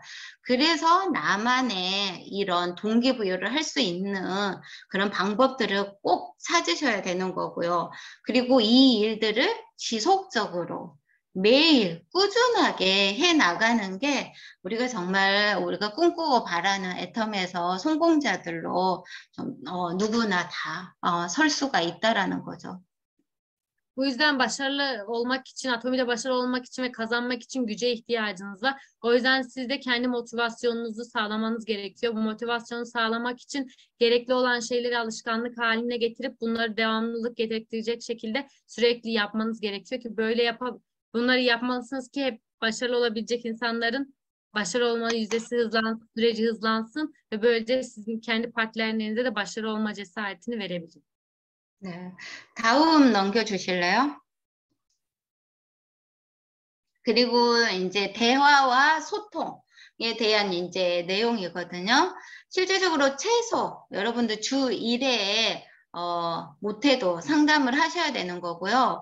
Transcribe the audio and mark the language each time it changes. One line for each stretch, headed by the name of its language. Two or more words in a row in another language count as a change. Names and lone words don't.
Korean: 그래서 나만의 이런 동기부여를 할 수 있는 그런 방법들을 꼭 찾으셔야 되는 거고요. 그리고 이 일들을 지속적으로 매일 꾸준하게 해 나가는 게 우리가 정말 우리가 꿈꾸고 바라는 애텀에서 성공자들로 좀, 누구나 다 설 수가 있다라는 거죠.
Turkish: Bu yüzden başarılı olmak için, Atomi'de başarılı olmak için ve kazanmak için güce ihtiyacınız var. O yüzden siz de kendi motivasyonunuzu sağlamanız gerekiyor. Bu motivasyonu sağlamak için gerekli olan şeyleri alışkanlık haline getirip bunları devamlılık gerektirecek şekilde sürekli yapmanız gerekiyor ki bunları yapmalısınız ki hep başarılı olabilecek insanların başarılı olma yüzdesi hızlansın, süreci hızlansın ve böylece sizin kendi partnerlerinize de başarılı olma cesaretini verebilir.
Korean: 네. 다음 넘겨주실래요? 그리고 이제 대화와 소통에 대한 이제 내용이거든요. 실제적으로 최소 여러분들 주 1회에 못해도 상담을 하셔야 되는 거고요.